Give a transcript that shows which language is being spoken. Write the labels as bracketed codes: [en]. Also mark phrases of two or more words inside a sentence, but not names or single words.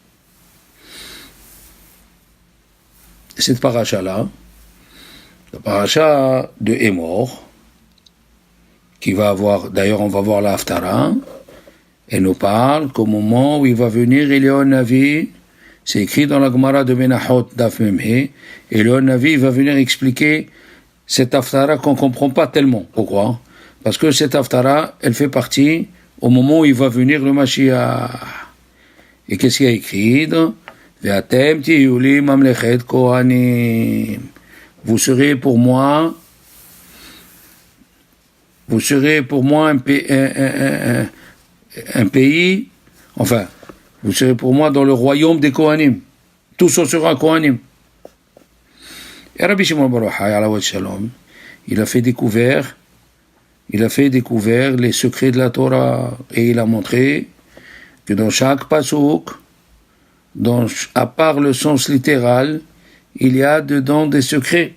[fr] Cette paracha-là, la paracha de Hémor, qui va avoir, d'ailleurs on va voir la Haftara, elle nous parle qu'au moment où il va venir Eliyahu Navi, c'est écrit dans la Gemara de Menachot [he] דף מ"ה, [fr] Eliyahu Navi va venir expliquer cette Haftara qu'on ne comprend pas tellement. Pourquoi? Parce que cette Haftara, elle fait partie au moment où il va venir le Mashiach. Et qu'est-ce qu'il y a écrit? [he] ואתם תהיו לי ממלכת כהנים. [fr] Vous serez pour moi un pays, enfin, vous serez pour moi dans le royaume des Kohanim. Tous on sera Kohanim. Et Rabbi Shimon bar Yochai, [he] עליו השלום, [fr] il a fait découvert les secrets de la Torah, et il a montré que dans chaque pasuk, à part le sens littéral, il y a dedans des secrets.